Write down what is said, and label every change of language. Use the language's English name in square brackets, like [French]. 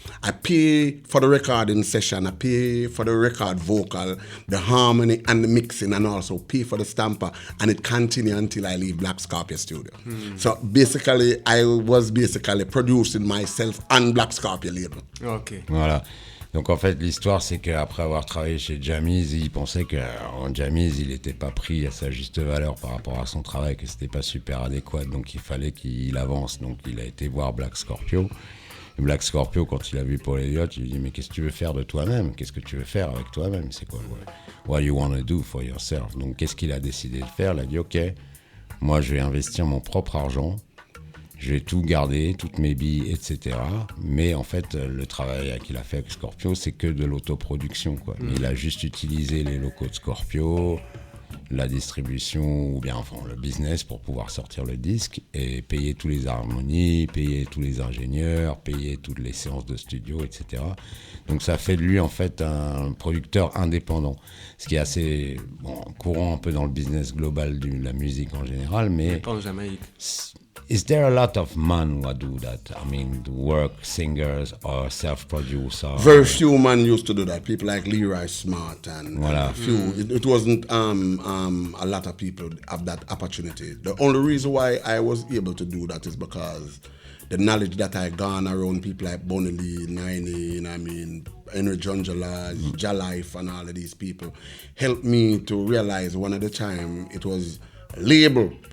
[English] I pay for the recording session, I pay for the record vocal, the harmony and the mixing, and also pay for the stamper, and it continued until I leave Black Scorpio studio. So basically, I was producing myself on Black Scorpio label. Ok. [French] Voilà. Donc en fait l'histoire c'est qu'après avoir travaillé chez Jammies, il pensait qu'en Jammies il n'était pas pris à sa juste valeur par rapport à son travail, que c'était pas super adéquat, donc il fallait qu'il avance. Donc il a été voir Black Scorpio. Et Black Scorpio, quand il a vu Paul Elliott, il lui dit mais qu'est-ce que tu veux faire de toi-même? Qu'est-ce que tu veux faire avec toi-même? C'est quoi? [English] What you want to do for yourself? [French] Donc qu'est-ce qu'il a décidé de faire? Il a dit ok, moi je vais investir mon propre argent. Je vais tout garder, toutes mes billes, etc. Mais en fait, le travail qu'il a fait avec Scorpio, c'est que de l'autoproduction, quoi. Il a juste utilisé les locaux de Scorpio, la distribution, ou bien enfin le business pour pouvoir sortir le disque et payer tous les harmonies, payer tous les ingénieurs, payer toutes les séances de studio, etc. Donc ça fait de lui en fait un producteur indépendant, ce qui est assez courant un peu dans le business global de la musique en général, mais pas en Jamaïque. [English] Is there a lot of men who do that? I mean, work singers or self-producer? Very few men used to do that. People like Leroy Smart and a few. It wasn't a lot of people have that opportunity. The only reason why I was able to do that is because the knowledge that I garner around people like Bonnie Lee, Niney, Henry Junjala, Jalife, and all of these people helped me to realize one at a time it was label.